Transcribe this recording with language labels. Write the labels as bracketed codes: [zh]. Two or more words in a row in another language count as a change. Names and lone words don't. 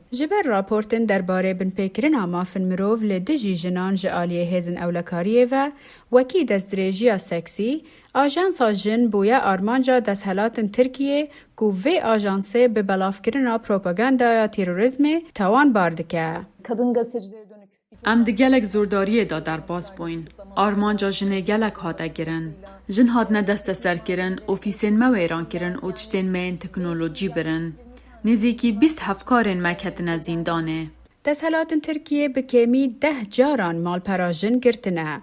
[ku] Ji ber raportên derbarê binpêkirina mafin mirov li dijî jinan ji aliyê hêzin ewlekariyê ve wekî destdirêjiya seksî, ajansa jin bûye armanca desthilatên Tirkiye ku vê ajansê bi belavkirina propagandaya terorîzmê tawan bar dike. [tr] Kadın gazetecilere dönük [ku] ام di gelek zordariye da derbas bûyn. Armanca jinê gelek hate kirin. Jin hatine desteserkirin, ofîsên me wêran kirin û tiştên me yên teknolojî birin. Nêzîkî 20 hevkarên me ketine zîndanê. Desthilatên Tirkiye bi kêmî 10 caran malpera jin girtine.